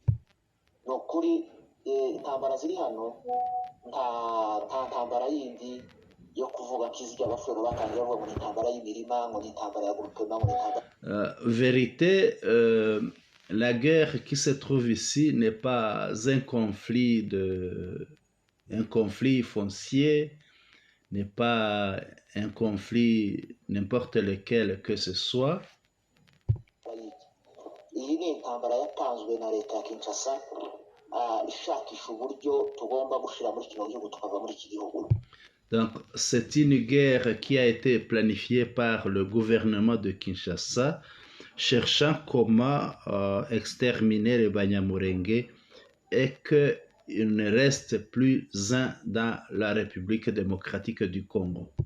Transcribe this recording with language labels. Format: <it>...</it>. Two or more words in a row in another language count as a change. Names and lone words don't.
<fr>Vérité, la guerre qui se trouve ici n'est pas un conflit foncier, n'est pas un conflit n'importe lequel que ce soit.</fr> <rn>yatanzwe na leta ya Kinshasa ishakisha uburyo tugomba gushira muri kino gihugu tukava muri iki gihugu.</rn> <fr>Donc, c'est une guerre qui a été planifiée par le gouvernement de Kinshasa, cherchant comment exterminer les Banyamulenge et qu'il ne reste plus un dans la République démocratique du Congo.</fr>